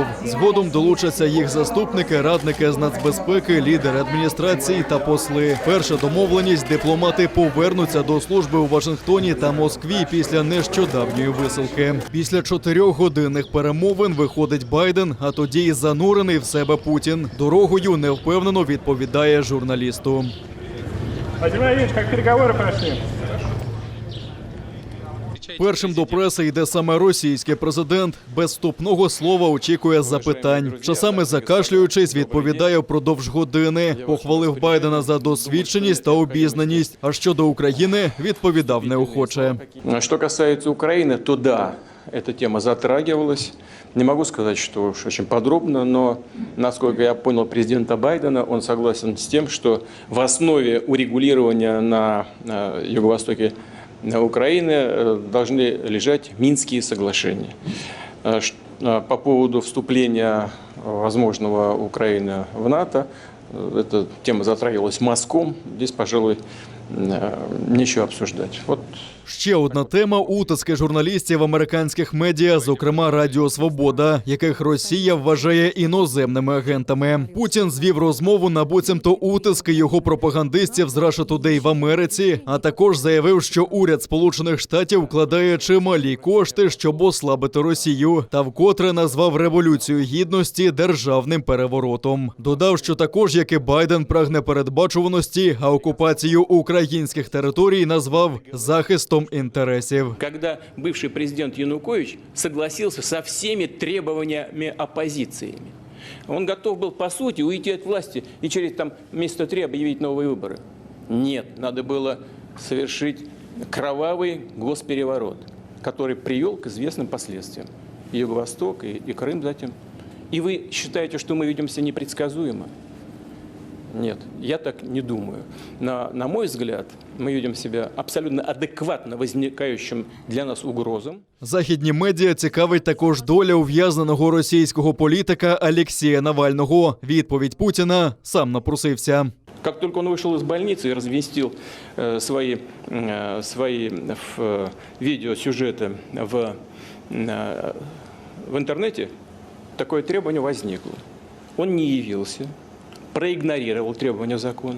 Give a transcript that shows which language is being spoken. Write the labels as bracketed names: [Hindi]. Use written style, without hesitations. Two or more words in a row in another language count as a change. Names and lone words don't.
[Ukrainian] Згодом долучаться їх заступники, радники з нацбезпеки, лідери адміністрації та посли. Перша домовленість – дипломати повернуться до служби у Вашингтоні та Москві після нещодавньої висилки. Після 4-годинних перемовин виходить Байден, а тоді й занурений в себе Путін. Дорогою невпевнено відповідає журналісту. [Russian] Владимир Владимирович, как переговоры прошли? [Ukrainian] Першим до преси йде саме російський президент. Без вступного слова очікує запитань. Часами закашлюючись, відповідає впродовж години. Похвалив Байдена за досвідченість та обізнаність. А щодо України, відповідав неохоче. [Russian] Что касается Украины, то да, эта тема затрагивалась. Не могу сказать, что уж очень подробно, но, насколько я понял президента Байдена, он согласен с тем, что в основе урегулирования на юго-востоке Украины должны лежать Минские соглашения. По поводу вступления возможного Украины в НАТО, эта тема затрагивалась мазком, здесь, пожалуй, нічого обсуждати. [Ukrainian] Ще одна тема – утиски журналістів американських медіа, зокрема Радіо Свобода, яких Росія вважає іноземними агентами. Путін звів розмову на буцімто утиски його пропагандистів з Russia Today в Америці, а також заявив, що уряд Сполучених Штатів вкладає чималі кошти, щоб ослабити Росію, та вкотре назвав Революцію Гідності державним переворотом. Додав, що також, як і Байден, прагне передбачуваності, а окупацію українських територій назвав захистом интересов. [Russian] Когда бывший президент Янукович согласился со всеми требованиями оппозициями. Он готов был, по сути, уйти от власти и через месяца 3 объявить новые выборы. Нет, надо было совершить кровавый госпереворот, который привел к известным последствиям. И Юго-Восток, и Крым затем. И вы считаете, что мы ведем себя непредсказуемо? Нет, я так не думаю. На мой взгляд, мы ведем себя абсолютно адекватно возникающим для нас угрозам. [Ukrainian] Західні медіа цікавить також доля ув'язненого російського політика Алексея Навального. Відповідь Путіна – сам напросився. [Russian] Как только он вышел из больницы и разместил свои видеосюжеты в интернете, такое требование возникло. Он не явился, проигнорировал требования закона.